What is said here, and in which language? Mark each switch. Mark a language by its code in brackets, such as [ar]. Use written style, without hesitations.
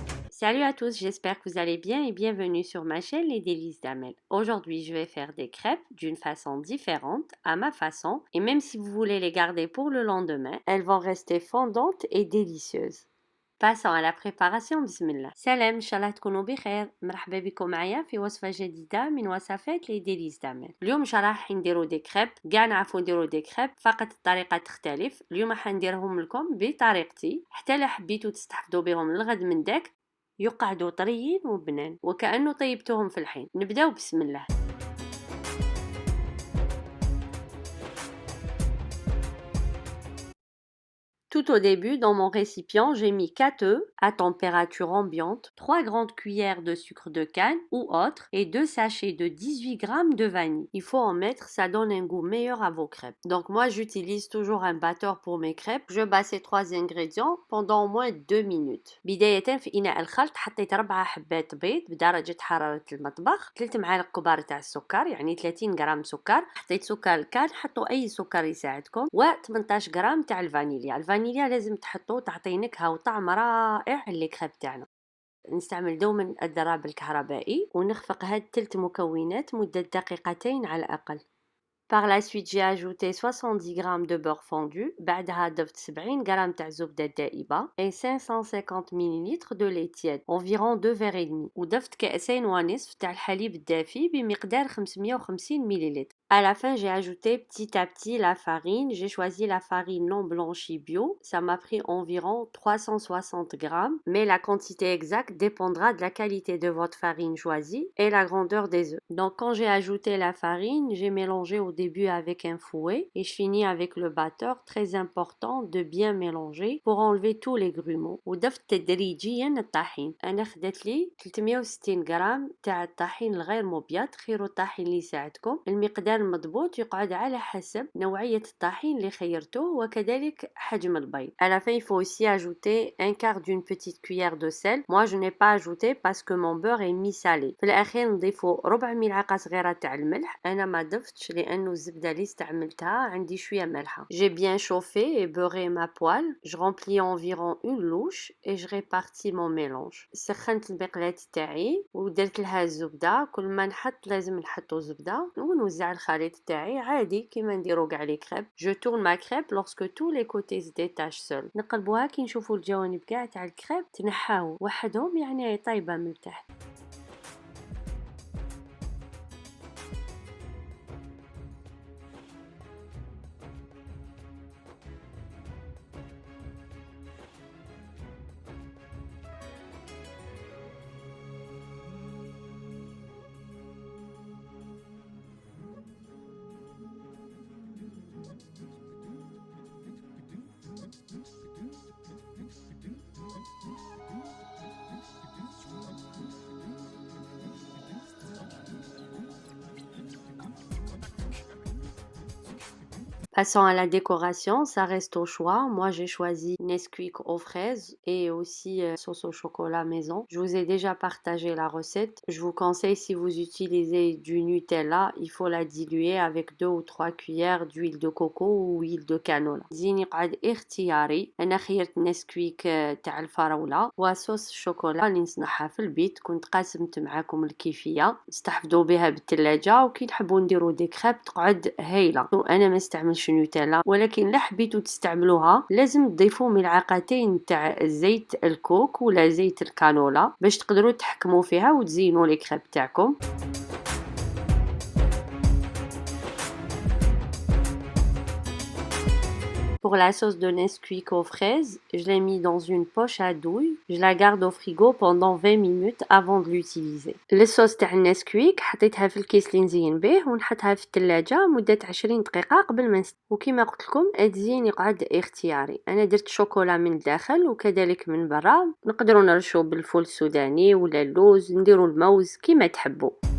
[fr] Salut à tous, j'espère que vous allez bien et bienvenue sur ma chaîne Les Délices d'Amel. Aujourd'hui, je vais faire des crêpes d'une façon différente, à ma façon, et même si vous voulez les garder pour le lendemain, elles vont rester fondantes et délicieuses. Passons à la préparation. [ar] بسم الله. سلام، إن شاء الله تكونوا بخير. مرحبا بكم معايا في وصفة جديدة من وصفات لي ديليس دامل. اليوم إن شاء الله راح نديرو دي كريب، كاع نعرفو نديرو دي كريب، فقط الطريقة تختلف. اليوم راح نديرهم لكم بطريقتي، حتى لا حبيتو تستحفظوا بهم للغد من داك يقعدوا طريين وبنان وكأنه طيبتهم في الحين. نبداو بسم الله. [fr] Tout au début, dans mon récipient, j'ai mis 4 œufs à température ambiante, 3 grandes cuillères de sucre de canne ou autre et 2 sachets de 18 g de vanille. Il faut en mettre, ça donne un goût meilleur à vos crêpes. Donc moi, j'utilise toujours un batteur pour mes crêpes. Je bats ces 3 ingrédients pendant au moins 2 minutes. [ar] بداية في إناء الخلط حطيت 4 حبات بيض بدرجة حرارة المطبخ، 3 معالق كبار تاع السكر يعني 30 غرام سكر، حطيت سكر كان، حطوا أي سكر يساعدكم، و 18 غرام تاع الفانيليا. الفانيليا لازم تحطوه، تعطي نكهة وطعم رائع للكريب تاعنا. نستعمل دوما الضراب الكهربائي ونخفق هاد 3 مكونات مدة دقيقتين على الأقل. [fr] Par la suite, j'ai ajouté 70 g de beurre fondu, [ar] بعدها ضفت 70 g تاع زبدة دائبة [fr] et 550 ml de lait tiède, environ 2 verres et demi. [ar] وضفت كأسين ونصف تاع الحليب الدافي بمقدار 550 ml. [fr] À la fin, j'ai ajouté petit à petit la farine. J'ai choisi la farine non blanchie bio. Ça m'a pris environ 360 g, mais la quantité exacte dépendra de la qualité de votre farine choisie et la grandeur des œufs. Donc, quand j'ai ajouté la farine, j'ai mélangé au début avec un fouet et je finis avec le batteur. Très important de bien mélanger pour enlever tous les grumeaux. [ar] وضفت تدريجيا الطحين. أنا خدت لي 360 غرام تاع الطحين الغير مبيض، خيروا الطحين اللي يساعدكم. المقدار المضبوط يقعد على حسب نوعية الطحين اللي خيرتوه وكذلك حجم البيض. [fr] À la fin, il faut aussi ajouter un quart d'une petite cuillère de sel. Moi, je n'ai pas ajouté parce que mon beurre est mi-salé. [ar] في الأخير نضيفوا ربع ملعقة صغيرة تاع الملح. أنا ما ضفتش لأنه الزبدة اللي استعملتها عندي شوية مالحة. [fr] J'ai bien chauffé et beurré ma poêle. Je remplis environ une louche et je répartis mon mélange. [ar] سخنت المقلاة تاعي ودرت لها الزبدة. كل ما نحط لازم نحطو زبدة ونوزع الخليط تاعي عادي كيما نديرو كاع لي كريب. [fr] Je tourne ma crêpe lorsque tous les côtés se détachent seuls. [ar] نقلبوها كي نشوفوا الجوانب كاع تاع الكريب تنحاو وحدهم، يعني طايبة من تحت. [fr] Passons à la décoration, ça reste au choix. Moi, j'ai choisi Nesquik aux fraises et aussi sauce au chocolat maison. Je vous ai déjà partagé la recette. Je vous conseille, si vous utilisez du Nutella, il faut la diluer avec 2 ou 3 cuillères d'huile de coco ou huile de canola. [ar] زين يقعد اختياري. أنا خيرت نسكويك تاع الفراولة وصوص الشوكولا اللي نصنعها في البيت. كنت قاسمت معاكم الكيفية، استحفظوا بها بالثلاجة وكي تحبوا نديروا دي كريب تقعد هايلة. أنا ما استعملش نوتيلا، ولكن لا حبيتوا تستعملوها لازم تضيفوا ملعقتين تاع زيت الكوك ولا زيت الكانولا باش تقدروا تحكموا فيها وتزينوا لي كريب تاعكم. [fr] Pour la sauce de Nesquik aux fraises, je l'ai mis dans une poche à douille. Je la garde au frigo pendant 20 minutes avant de l'utiliser. [ar] الصوص تاع النسكويك حطيتها في الكيس اللي نزين به ونحطها في الثلاجة مدة 20 دقيقة قبل ما وكما قلت لكم التزيين يقعد اختياري. أنا درت شوكولا من الداخل وكذلك من برا. نقدروا نرشوا بالفول السوداني ولا اللوز، نديروا الموز كما تحبوا.